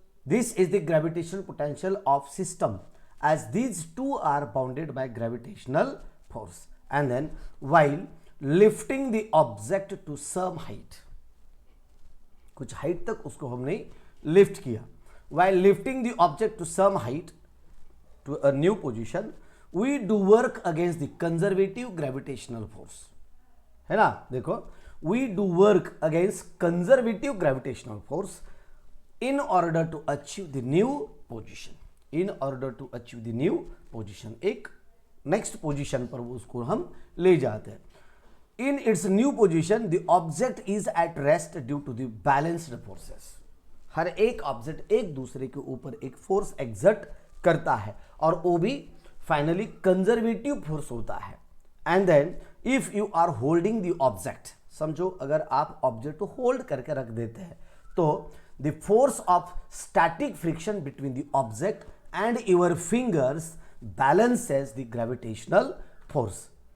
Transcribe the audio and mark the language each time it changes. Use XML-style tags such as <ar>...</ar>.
<en>this is the gravitational potential of system as these two are bounded by gravitational force, and then while lifting the object to some height,</en> <hi>कुछ height तक उसको हमने lift किया,</hi> <en>While lifting the object to some height to a new position we do work against the conservative gravitational force, है ना। देखो, we do work against conservative gravitational force in order to achieve the new position, in order to achieve the new position,</en> <hi>एक next position पर वो उसको हम ले जाते हैं।</hi> <en>In its new position, the object is at rest due to the balanced forces.</en> <hi>हर एक object एक दूसरे के ऊपर एक फोर्स एग्जर्ट करता है और वो भी फाइनली कंजर्वेटिव फोर्स होता है।</hi> <en>and then if you are holding the object,</en> <hi>समझो अगर आप ऑब्जेक्ट को होल्ड करके रख देते हैं तो</hi> <en>The force of static friction between the object and your fingers balances the gravitational force.</en>